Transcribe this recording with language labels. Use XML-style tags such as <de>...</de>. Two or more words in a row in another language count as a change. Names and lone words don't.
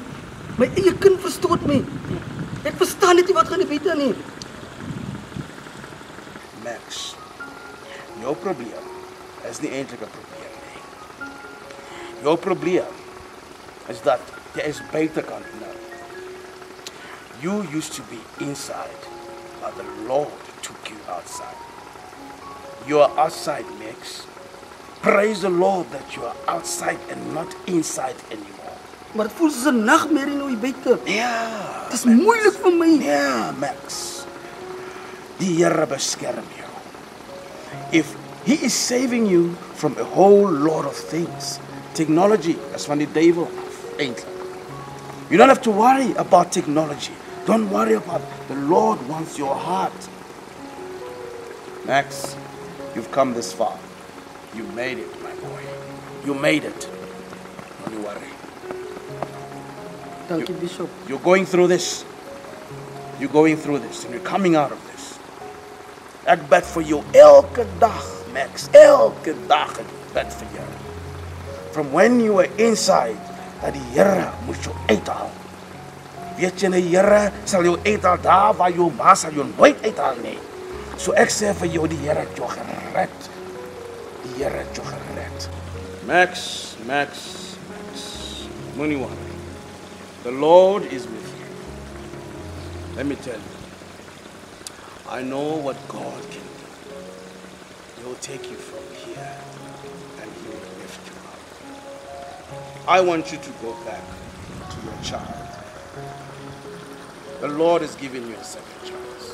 <af>My eie kind verstoot my. Ek verstaan net nie wat gaan die buite nie. Max, jou probleem is nie eintlik 'n probleem nie. Jou probleem is dat jy is buitekant nou.</af> <en>You used to be inside, but the Lord took you outside. You are outside, Max. Praise the Lord that you are outside and not inside anymore.</en> <af>Maar dit voel soos 'n nagmerrie nou hier buite. Ja. Dit is moeilik vir my. Ja, Max. Die Here beskerm jou.</af> <en>If He is saving you from a whole lot of things, technology</en> <af>is van die duiwel af, eintlik.</af> <en>You don't have to worry about technology. Don't worry about it. The Lord wants your heart. Max, you've come this far. You made it, my boy. You made it. Don't you worry.</en> <af>Dankie Bishop.</af> <en>You're going through this. You're going through this and you're coming out of this.</en> <af>Ek bid vir jou elke dag, Max. Elke dag ek bid vir jou.</af> <en>From when you were inside,</en> <af>dat die Here moet jou uithaal. Weet jy, die Here sal jou uithaal daar waar jou ma sal jou nooit uithaal nie. So ek sê vir jou, die Here het jou gered. Die Here het jou gered. Max. Moenie worry.</af> <en>The Lord is with you. Let me tell you. I know what God can do. He will take you from here and He will lift you up. I want you to go back to your child. The Lord is giving you a second chance.</en>